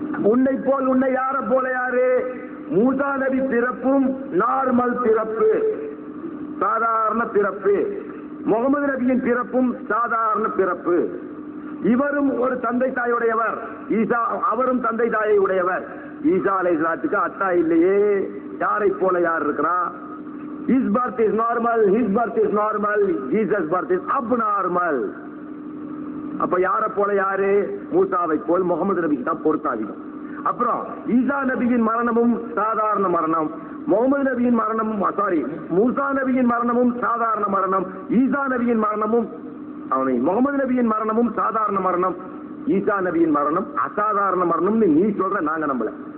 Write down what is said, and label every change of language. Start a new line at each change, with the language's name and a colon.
Tamil: உன்னை போல் உன்னை யார போல யாரு? மூசா நபி பிறப்பும் நார்மல் பிறப்பு, சாதாரண பிறப்பு. முகமது நபியின் பிறப்பும் சாதாரண பிறப்பு. இவரும் ஒரு தந்தை தாயுடையவர், ஈசா அவரும் தந்தை தாயை உடையவர். ஈசா அலைஹிஸ்ஸலாத்துக்கு அத்தா இல்லையே. யாரை போல யார் இருக்கிறா?
English: His birth is normal, his birth is normal, Jesus birth is abnormal.
Tamil: அப்ப யார போல யாரு? மூசாவை போல் முகமது நபிக்கு தான் பொருத்தம் அதிகம். அப்புறம் ஈசா நபியின் மரணமும் சாதாரண மரணம், முகமது நபியின் மரணமும் மூசா நபியின் மரணமும் சாதாரண மரணம், ஈசா நபியின் மரணமும் முகமது நபியின் மரணமும் சாதாரண மரணம், ஈசா நபியின் மரணம் அசாதாரண மரணம்னு நீ சொல்ற, நாங்க நம்பல.